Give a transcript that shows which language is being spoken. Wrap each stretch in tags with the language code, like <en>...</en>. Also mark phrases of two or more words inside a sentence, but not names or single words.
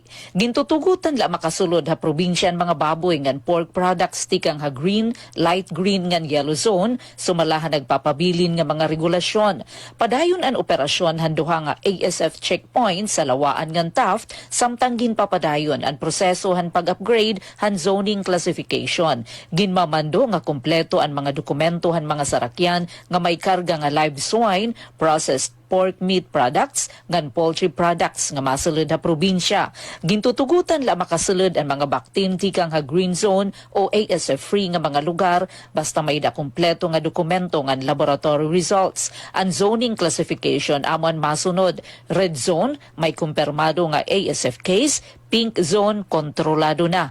<war>Gintutugutan la makasulod ha probinsyan mga baboy ngan pork products tikang ha green,</war> <en>light green</en> <war>ngan</war> <en>yellow zone,</en> <war>sumalahan nagpapabilin nga mga regulasyon. Padayon ang operasyon han duha nga ASF checkpoint sa lawaan ngan Taft, samtang ginpapadayon ang proseso han pag-upgrade han</war> <en>zoning classification.</en> <war>Ginmamando nga kompleto ang mga dokumento han mga sarakyan nga may karga nga</war> <en>live swine, processed pork meat products,</en> <war>ngan</war> <en>poultry products</en> <war>nga masulod ha probinsya. Gintutugutan la makasulod ang mga baktin tikang ha</war> <en>green zone</en> <war>o ASF-free nga mga lugar basta may da kompleto nga dokumento ngan</war> <en>laboratory results.</en> <war>Ang</war> <en>zoning classification</en> <war>amon masunod.</war> <en>Red zone,</en> <war>may kumpirmado nga ASF case,</war> <en>pink zone,</en> <war>kontrolado na.</war>